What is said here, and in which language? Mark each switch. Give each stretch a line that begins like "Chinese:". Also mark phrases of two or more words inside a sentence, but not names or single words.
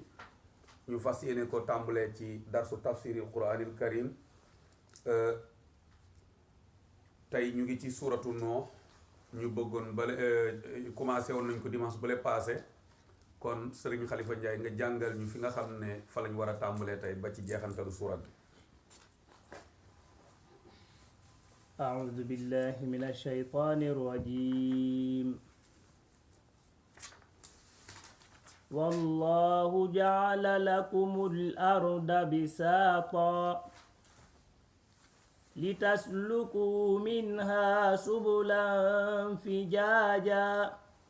Wolof: ñu fas yéene ko tàmbalee ci
Arabic: درس تفسير القرآن الكريم.
Wolof: tey ñu ngi ci suuratu Nuux. ñu bëggoon bale commencé woon nañ ko dimanche bale passé, kon sëriñ Xalifa Njaay nga jàngal ñu fi nga xam ne fa lañ war a tàmbalee tey ba ci jeexantalu suurat bi.
Arabic: أعوذ بالله من الشيطان الرجيم. والله جعل لكم الأرض بساطا لتسلكوا منها سبلا فجاجا